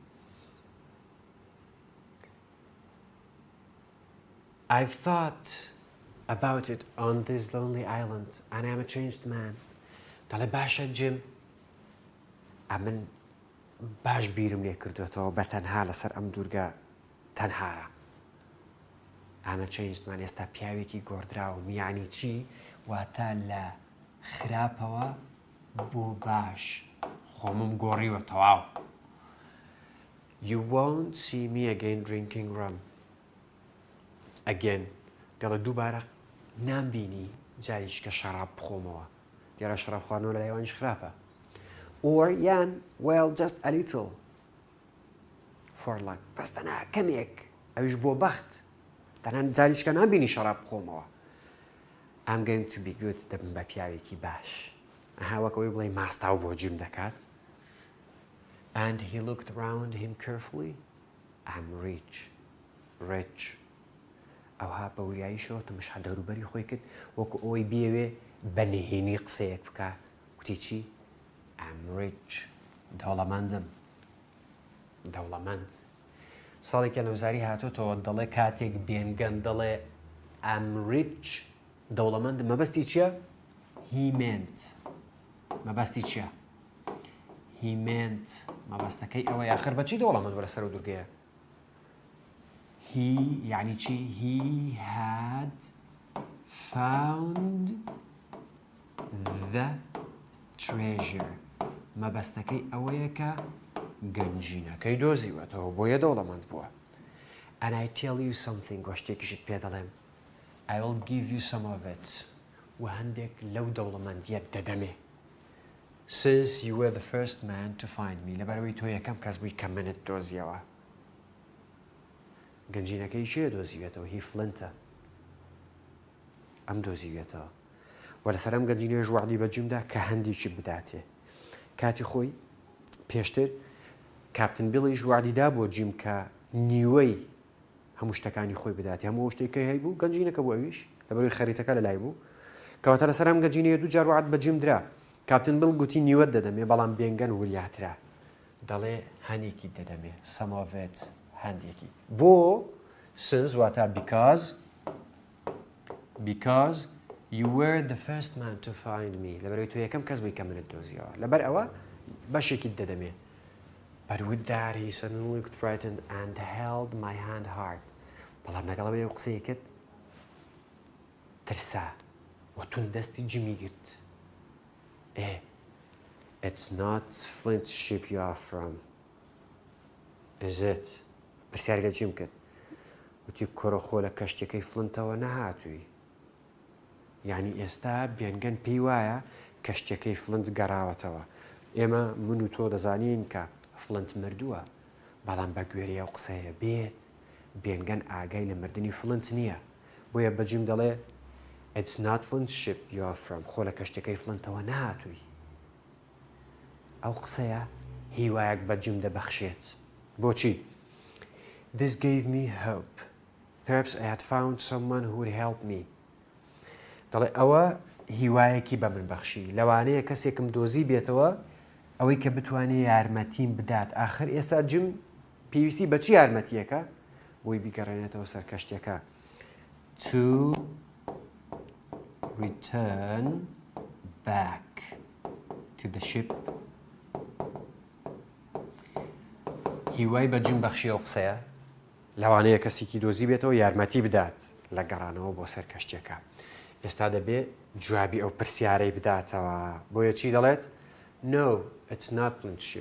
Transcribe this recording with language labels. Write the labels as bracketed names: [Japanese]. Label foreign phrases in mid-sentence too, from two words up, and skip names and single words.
[English] I've thought about it on this lonely island and I'm a changed man. [Central Kurdish] دەڵێ باشە جیم. ئەمن باش بیرم لێ کردوێتەوە بەتەنها لەسەر ئەم دوورگە تەنهایە. ئەمە چەنجمان ئێستا پیاوێکی گۆڕدراوم. یعنی چی؟ واتە لە خراپەوە بۆ باش خۆمم گۆڕیوە تەواو. [English] You won't see me again drinking rum. Again. [Central Kurdish] دەڵێ دووبارە نامبینی جاریش کە شەراب بخۆمەوە. دیارە شەراب خواردنەوە لە لایوانیش خراپە. [English] Or yan well just a little for luck. [Central Kurdish] بەس تەنها کەمێک ئەویش بۆ بەخت. تەنها جاریش کە نامبینی شەراب بخۆمەوە. [English] I'm going to be good [Central Kurdish] دەبم بە پیاوێکی باش. وەکەوەی بڵێ ماستاو بۆ جیم دەکات. [English] And he looked around him carefully. I'm rich. Rich. [Central Kurdish] ئەوها بە وریاییشەوە تەمەشا دەوروبەری خۆی کرد وەکو ئەوەی بیەوێ بە نهێنی قسەیەک بکە. وتی چی؟ [English] I'm rich. [Central Kurdish] دەوڵەمەندم. دەوڵەمەند. ساڵێکە لەوزاری هاتۆتەوە دەڵێ کاتێک بێنگەن دەڵێ [English] I'm rich [Central Kurdish] دەوڵەمەند مەبەستی چییە؟ هیمنت مەبەستی چییە؟ هیمنت مەبەستەکەی ئەوە یاخر بەچی دەوڵەمەند وەرە سەر و دوورگەیە؟ هی یعنی چی؟ هی [English] had found the treasure [Central Kurdish] مەبەستەکەی ئەوەیە کە گەنجینەکەی دۆزیوەتەوە بۆیە دەوڵەمەند بووە. And I tell you something گۆشتێکیشت پێ دەڵێم I will give you some of it و هەندێک لەو دەوڵەمەندیەت دەدەمێ since you were the first man to find me لەبەرەوەی تۆ یەکەم کەس بووی کە منت دۆزیەوە. گەنجینەکەی چێ دۆزیوێتەوە؟ هی فلنتە ئەم دۆزیوێتەوە و لەسەر ئەم گەنجینەیەش وعدی بەجێمدا کە هەندێکی بداتێ. کاتی خۆی پێشتر کاپتن بیڵیش وعدیدا بۆ جیم کە نیوەی هەموو شتەکانی خۆی بداتێ هەموو شتێکی هەیە بوو گەنجینەکە بوو ئەویش لەبەرەوەی خەریتەکە لەلای بوو کەواتە لەسەر ئەم گەنجینەیە دوو جار وعد بەجێم درا. کاپتن بیڵ گوتی نیوەت دەدەمێ بەڵام بێنگەن وریاترا دەڵێ هەنێکی دەدەمێ سەماڤێت هەندێکی بۆ since واتە [English] because you were the first man to find me [Central Kurdish] لەبەرەوەی تۆ یەکەم کەس بووی کە منت دۆزیەوە لەبەر ئەوە بەشێکی دەدەمێ. [English] But with that he suddenly looked frightened and held my hand hard. [Central Kurdish] بەڵام لەگەڵەوەی ئەو قسەیە کرد ترسا و تون دەستی جیمی گرت. [English] It's not Flint's ship you are from, is it? [Central Kurdish] پرسیاری لە جیم کرد. وتی کۆرەخۆ لە کەشتەکەی فلنتەوە نەهاتووی. یعنی ئێستا بێنگەن پێی وایە کەشتەکەی فلنت گەڕاوەتەوە. ئێمە من و تۆ دەزانین کە فلنت مردووە بەڵام بە گوێرەی ئەو قسەیە بێت بێنگەن ئاگای لە مردنی فلنت نییە بۆیە بەجیم دەڵێ [English] It's not Flint's ship you are from [Central Kurdish] خۆ لە کەشتەکەی فلنتەوە نهاتووی. ئەو قسەیە هیوایەک بەجیم دەبەخشێت. [English] بۆچی؟ This gave me hope. Perhaps I had found someone who would help me. [Central Kurdish] دەڵێ ئەوە هیوایەکی بە من بەخشی لەوانەیە کەسێکم دۆزی بێتەوە ئەوەی کە بتوانێت یارمەتیم بدات. ئاخر ئێستا جم پێویستی بە چی یارمەتیەکە؟ بۆی بیگەڕێنێتەوە سەر کەشتەکە. [English] To return back to the ship. [Central Kurdish] هیوای بە جم بەخشی ئەو قسەیە لەوانەیە کەسێکی دۆزی بێتەوە یارمەتی بدات لە گەڕانەوە بۆ سەر کەشتەکە. ئێستا دەبێت جوابی ئەو پرسیارەی بداتەوە. بۆیە چی دەڵێت؟ [English] No, it's not Flint's ship.